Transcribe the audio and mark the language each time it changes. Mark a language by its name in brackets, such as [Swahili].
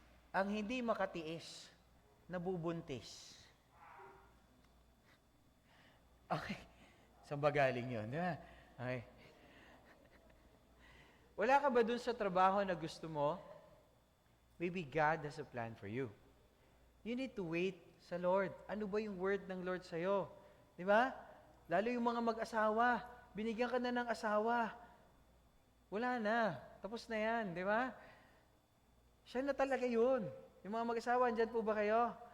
[Filipino] Ang hindi makatiis, nabubuntis. Okay. Saan ba galing yun? Di ba? Okay. Wala ka ba dun sa trabaho na gusto mo? [English] Maybe God has a plan for you. You need to wait sa Lord. [Filipino] Ano ba yung word ng Lord sa'yo? Di ba? Lalo yung mga mag-asawa. Binigyan ka na ng asawa. Wala na. Tapos na yan. Di ba? Siya na talaga yun. Yung mga mag-asawa, andyan po ba kayo?